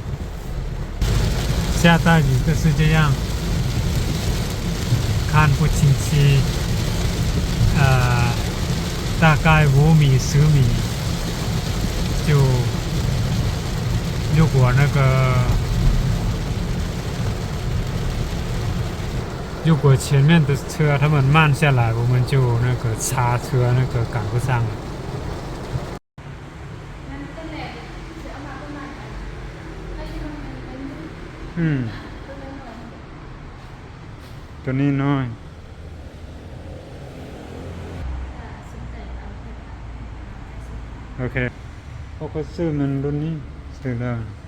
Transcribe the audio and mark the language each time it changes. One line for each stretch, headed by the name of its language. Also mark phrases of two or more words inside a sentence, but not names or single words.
Chinese: 下大雨就是这样，看不清晰，大概5米10米，就如果那个如果前面的车他们慢下来，我们就那个刹车那个赶不上了。
Thai: ตัวนี้น้อยโอเคเขาก็ซื้อมันรุ่นนี้ซื้อแล้ว